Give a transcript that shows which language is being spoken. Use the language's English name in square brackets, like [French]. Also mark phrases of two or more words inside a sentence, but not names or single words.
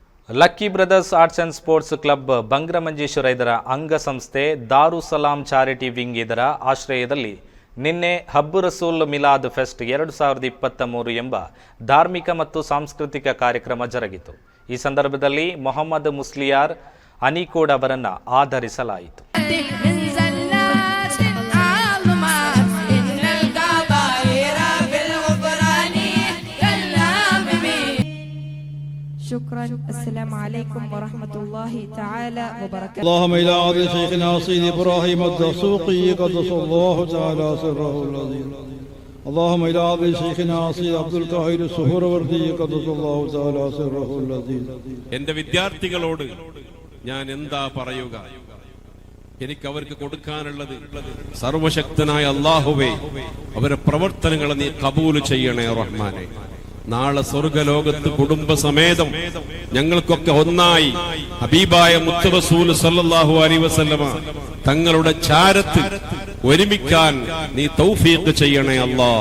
[Kannada] ಲಕ್ಕಿ ಬ್ರದರ್ಸ್ ಆರ್ಟ್ಸ್ ಅಂಡ್ ಸ್ಪೋರ್ಟ್ಸ್ ಕ್ಲಬ್ ಬಂಗ್ರಮಂಜೇಶ್ವರ ಇದರ ಅಂಗಸಂಸ್ಥೆ ದಾರುಸಲಾಂ ಚಾರಿಟಿ ವಿಂಗ್ ಇದರ ಆಶ್ರಯದಲ್ಲಿ ನಿನ್ನೆ ಹಬ್ಬು ರಸೂಲ್ ಮಿಲಾದ್ ಫೆಸ್ಟ್ 2023 ಎಂಬ ಧಾರ್ಮಿಕ ಮತ್ತು ಸಾಂಸ್ಕೃತಿಕ ಕಾರ್ಯಕ್ರಮ ಜರುಗಿತು. ಈ ಸಂದರ್ಭದಲ್ಲಿ ಮೊಹಮ್ಮದ್ ಮುಸ್ಲಿಯಾರ್ ಅನಿಕೋಡ್ ಅವರನ್ನು ಆಧರಿಸಲಾಯಿತು. [Arabic] شكرا. السلام عليكم ورحمة الله تعالى وبركاته. اللهم إلى عظيم شيخنا سيد إبراهيم الدسوقي قدس الله تعالى سره العظيم. اللهم إلى عظيم شيخنا سيد عبد القاهر السهروردي قدس الله تعالى سره العظيم. [Malayalam] എൻ്റെ വിദ്യാർത്ഥികളോട് ഞാൻ എന്താ പറയുക? എനിക്ക് അവർക്ക് കൊടുക്കാനുള്ളത്, സർവശക്തനായ അല്ലാഹുവേ, അവരുടെ പ്രവർത്തനങ്ങളെ നീ കബൂൽ ചെയ്യണേ റഹ്മാനെ. നാളെ സ്വർഗലോകത്ത് കുടുംബസമേതം ഞങ്ങൾക്കൊക്കെ ഒന്നായി ഹബീബായ മുത്ത് റസൂൽ [Arabic] صلى الله عليه وسلم [Malayalam] തങ്ങളുടെ ചാരത്ത് ഒരുമിക്കാൻ നീ തൗഫീഖ് ചെയ്യണേ അല്ലാഹ്.